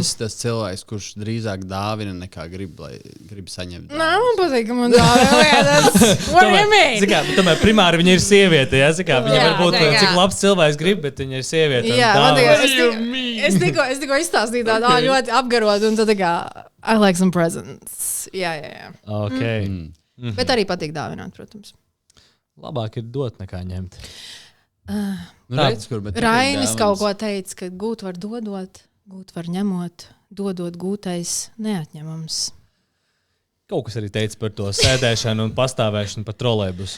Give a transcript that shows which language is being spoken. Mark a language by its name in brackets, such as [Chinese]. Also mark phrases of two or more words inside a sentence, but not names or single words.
[Latvian] Tu esi tas cilvēks, kurš drīzāk dāvina nekā grib saņemt. Nē, man patīk, ka man dāvina. Tomēr primāri viņa ir sieviete, jā? Viņa var būt, cik labs cilvēks grib, bet viņa ir sieviete. Jā, es tikko izstāstīju tādu ļoti apgarot, un tad tā kā, [English] I like some presents. [Latvian] Jā. Okay. Bet arī patīk dāvināt, protams. Labāk ir dot nekā ņemt. Rainis kaut ko teica, ka gūt var dodot, gūt var ņemot, dodot gūtais neatņemams. Kaut kas arī teica par to sēdēšanu un pastāvēšanu pa trolejbusu.